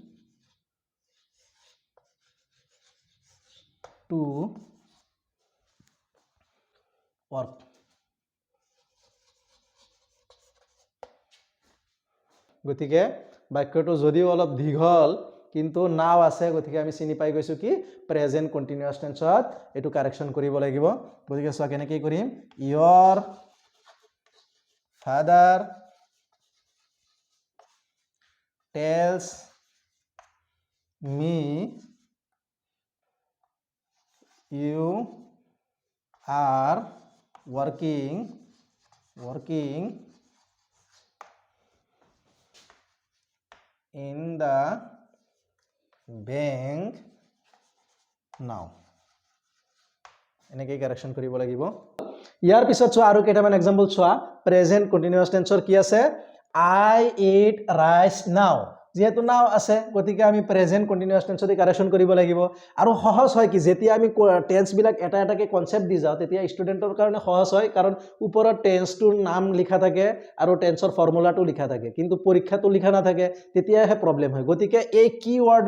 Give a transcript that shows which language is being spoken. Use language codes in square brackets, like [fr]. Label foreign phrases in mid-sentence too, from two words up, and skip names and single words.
[en] to work [as] গতিকে বাক্যটো যদিও অলপ দীঘল কিন্তু নাও আছে গতিকে আমি চিনি পাই গৈছো কি [en] present continuous [as] টেন্সত এটো কারেকশন কৰিব লাগিব গতিকে সো কেনেকৈ কৰিম [en] your father tells me you are working in the bank now [as] এনেকৈ কারেকশন কৰিব লাগিব ইয়াৰ পিছত চোৱা আৰু কেইটামান এক্সাম্পল চোৱা [en] present continuous [as] টেন্সৰ কি আছে [en] I eat rice now [as] যেহেতু নাও আছে গতিকে আমি [en] present continuous [as] টেন্সত কাৰেকশন কৰিব লাগিব আৰু সহজ হয় কি যেতিয়া আমি টেন্স বিলাক এটা এটাকে কনসেপ্ট দি যাও তেতিয়া ষ্টুডেন্টৰ কাৰণে সহজ হয় কাৰণ ওপৰত টেন্সটোৰ নাম লিখা থাকে আৰু টেন্সৰ ফৰ্মুলাটো লিখা থাকে কিন্তু পৰীক্ষাটো লিখা নাথাকে তেতিয়াহে প্ৰবলেম হয় গতিকে এই [en] key word